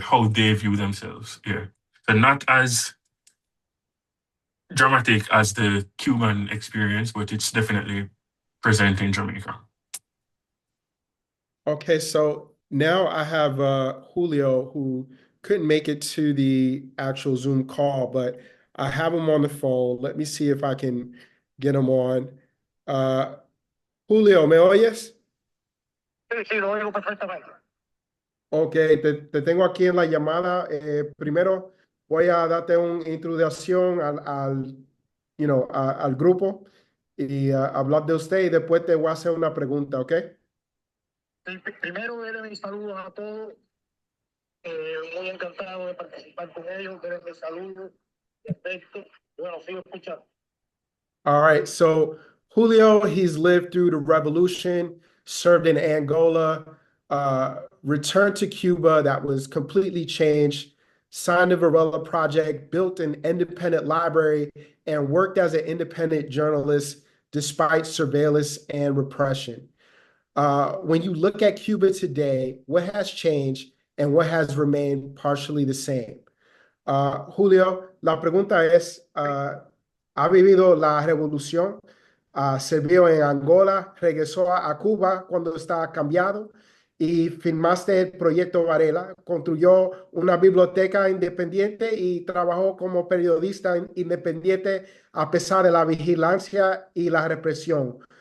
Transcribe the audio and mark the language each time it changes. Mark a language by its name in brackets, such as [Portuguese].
[English] how they view themselves. Yeah. So not as dramatic as the Cuban experience, but it's definitely present in Jamaica. Okay, so now I have Julio who couldn't make it to the actual Zoom call, but I have him on the phone. Let me see if I can get him on. [Spanish] Julio, ¿me oyes? Sí, lo oigo perfectamente. Ok, te tengo aquí en la llamada. Primero voy a darte una introducción al grupo y hablar de usted y después te voy a hacer una pregunta, ¿ok? Primero, denle mis saludos a todos. Muy encantado de participar con ellos. Denle mis saludos. Perfecto. Bueno, sigo escuchando. [English] All right, so Julio, he's lived through the revolution, served in Angola, returned to Cuba that was completely changed, signed the Varela Project, built an independent library, and worked as an independent journalist despite surveillance and repression. When you look at Cuba today, what has changed and what has remained partially the same? [Spanish] Julio, la pregunta es, ha vivido la revolución, sirvió en Angola, regresó a Cuba cuando estaba cambiado y firmaste el proyecto Varela, construyó una biblioteca independiente y trabajó como periodista independiente a pesar de la vigilancia y la represión.